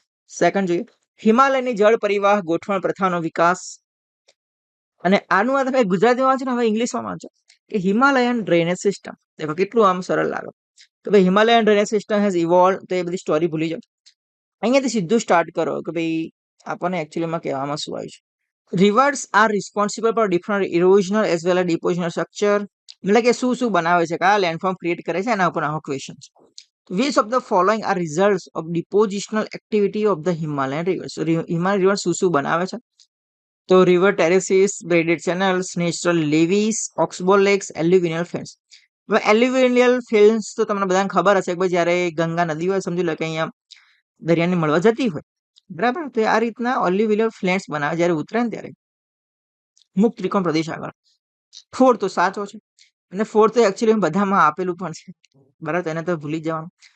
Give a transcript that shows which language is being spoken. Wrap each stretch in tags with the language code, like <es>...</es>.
<gu>Second જોઈએ, હિમાલયની જળ પરિવાહ ગોઠવણ પ્રથાનો વિકાસ. અને આનું આ તમે ગુજરાતીમાં વાંચો ને, હવે ઇંગ્લિશમાં વાંચો કે હિમાલયન ડ્રેનેજ સિસ્ટમ. દેખો કેટલું આમ સરળ લાગે કે ભાઈ</gu> <en>Himalayan drainage system has evolve,</en> <gu>તો એ બધી સ્ટોરી ભૂલી જાઓ. અહીંયાથી સીધું સ્ટાર્ટ કરો કે ભાઈ આપણને એકચ્યુઅલીમાં કહેવામાં શું આવ્યું છે.</gu> <en>Rivers are responsible for different erosional as well as depositional structure.</en> <gu>એટલે કે શું શું બનાવે છે, કયા લેન્ડફોર્મ ક્રિએટ કરે છે, એના ઉપર આવો ક્વેશ્ચન છે.</gu> <en>Which of the following are results of depositional activity of the Himalayan rivers?</en> <gu>Himalaya river શું શું બનાવે છે? તો river ટેરેસીસ, braided channels, natural levees, oxbow lakes, alluvial fields. હવે alluvial fields તો તમને બધાને ખબર હશે કે ભાઈ જ્યારે ગંગા નદી હોય, સમજી લો કે અહીંયા દરિયાને મળવા જતી હોય, બરાબર, તો આ રીતના alluvial fields બનાવે જ્યારે ઉતરે ને ત્યારે મુક્ત ત્રિકોણ પ્રદેશ આગળ. ફોર્થ તો સાચો છે, અને ફોર્થ તો એકચ્યુઅલી બધામાં આપેલું પણ છે, બરાબર, તો એને તો ભૂલી જવાનું.</gu>